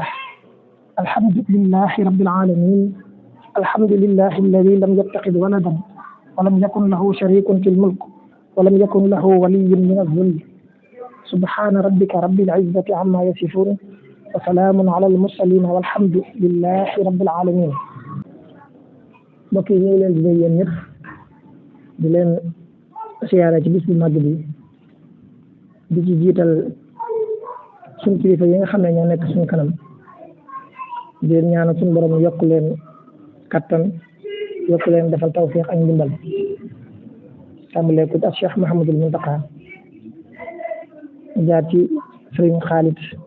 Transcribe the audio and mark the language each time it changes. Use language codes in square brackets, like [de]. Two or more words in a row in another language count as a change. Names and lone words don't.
[ar] الحمد لله رب العالمين. الحمد لله الذي لم يتخذ ولدا ولم يكن له شريك في الملك ولم يكن له ولي من الذل. سبحان ربك رب العزة عما يصفون وسلام على المرسلين والحمد لله رب العالمين. [wo] mbokk yi ñu ngi leen di nuyu yéen ñëpp di leen siyaare ci bis bu màgg bi di ci jiital suñu kilifa yi nga xam ne ñoo nekk suñu kanam di leen ñaanal suñu borom yokk leen kattan yokk leen defal tawfiq ak ndimbal tàmbalee ko ak Cheikh Mouhamadul Muntaqa jaar ci Sëriñ Xaalit